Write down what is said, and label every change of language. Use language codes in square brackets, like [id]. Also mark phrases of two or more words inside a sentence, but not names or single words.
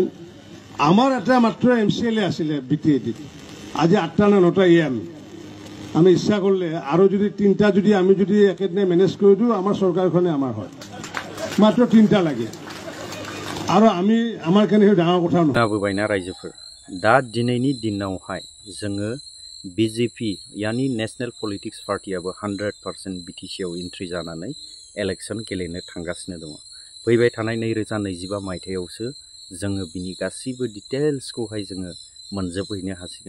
[as] আমাৰ এটা মাত্ৰ এমচিএলএ আছিলে বিটিএডিত, আজি 8টা নে 9টা ইএম। আমি ইচ্ছা কৰিলে আৰু যদি 3টা যদি আমি যদি একেদিনাই মেনেজ কৰি দিওঁ, আমাৰ চৰকাৰখনে আমাৰ হয়। মাত্ৰ 3টা লাগে আৰু আমি আমাৰ কাৰণে সেই ডাঙৰ কথা নহয়। [brx] खोनाबोबायना रायजोफोर, दा दिनैनि दिनावहाय जोङो बिजेपि यानि [en] national politics party [brx] 100% बिटिसियाव एन्ट्रि जानानै इलेक्शन गेलेनो थांगासिनो दङ। फैबाय थानाय 2025 मायथाइयावसो जोङो बिनि गासिबो डिटेल्सखौहाय जोङो मोनजोबहैनो हासिगोन।